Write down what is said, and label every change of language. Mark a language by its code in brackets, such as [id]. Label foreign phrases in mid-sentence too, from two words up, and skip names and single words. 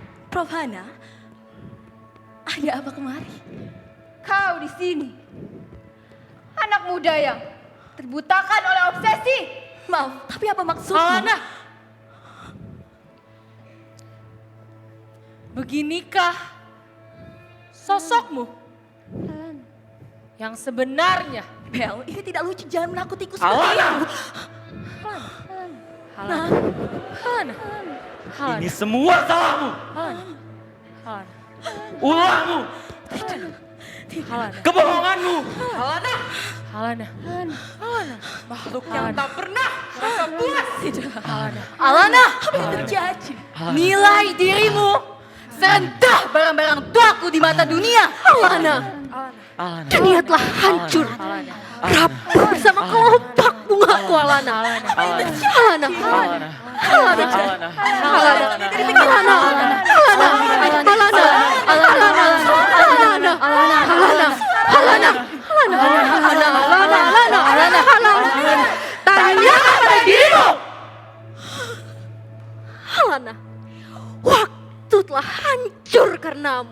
[id] Prof Hana, ada apa kemari? Kau di sini. Anak muda yang terbutakan oleh obsesi. Maaf, tapi apa maksudmu? Alana. Beginikah sosokmu yang sebenarnya? Bel, ini tidak lucu, jangan menakutiku seperti Alana! itu. Alana. Alana. Alana. Ini semua salahmu. Alana. Alana. Ulahmu. Alana. Kebohonganmu. Alana, Alana. Alana. makhluk yang tak pernah merasa puas. Alana. Alana, Apa yang terjadi? nilai dirimu serendah barang-barang tuaku di mata dunia. Alana, Alana. dan niatlah hancur. Alana. Rapuh bersama kelopak bungaku, Alana. Alana. Alana, Alana. Alana, Alana. tanyakan pada dirimu. Alana, waktu telah hancur karenamu.